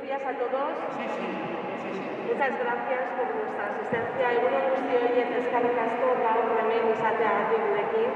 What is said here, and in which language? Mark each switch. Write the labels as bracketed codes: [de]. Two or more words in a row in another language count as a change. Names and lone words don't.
[es] a todos. Sí. Muchas gracias por vuestra asistencia. [eu] Egun on guztioi eta eskerrik asko gaur hemen izateagatik gurekin.